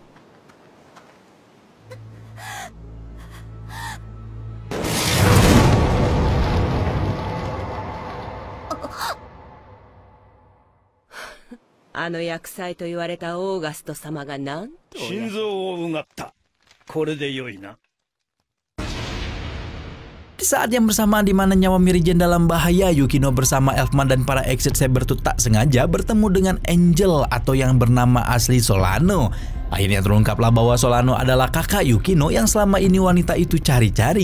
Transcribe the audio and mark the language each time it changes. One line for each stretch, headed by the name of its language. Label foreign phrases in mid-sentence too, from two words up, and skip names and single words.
Japanese: あの厄災と言われたオーガスト様がなんと心臓をうがった。これでよいな。
Indonesian: Di saat yang bersamaan di mana nyawa Mirigen dalam bahaya, Yukino bersama Elfman dan para Exit Saber itu tak sengaja bertemu dengan Angel atau yang bernama asli Solano. Akhirnya terungkaplah bahwa Solano adalah kakak Yukino yang selama ini wanita itu cari-cari.